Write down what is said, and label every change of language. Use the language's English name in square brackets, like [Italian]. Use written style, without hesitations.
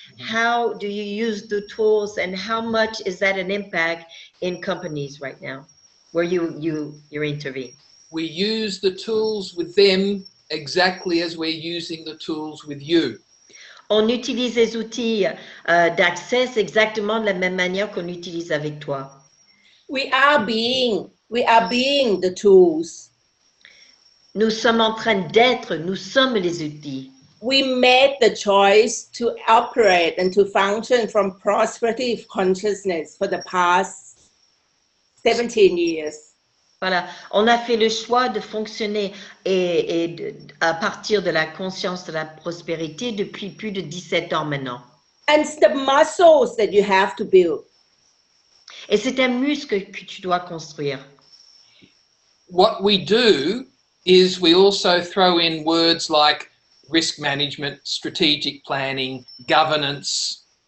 [English] How do you use the tools, and how much is that an impact in companies right now where you intervene? We use the tools with them exactly as we're using the tools with you. [French] On utilise les outils d'Access exactement de la même manière qu'on utilise avec toi. [English] We are being the tools. [French] Nous sommes en train d'être, nous sommes les outils. [English] We made the choice to operate and to function from prosperity consciousness for the past 17 years. [French] Voilà, on a fait le choix de fonctionner à partir de la conscience de la prospérité depuis plus de 17 ans maintenant. [English] And it's the muscles that you have to build. [French] Et c'est un muscle que tu dois construire. [English] What we do is we also throw in words like risk management, strategic planning, governance.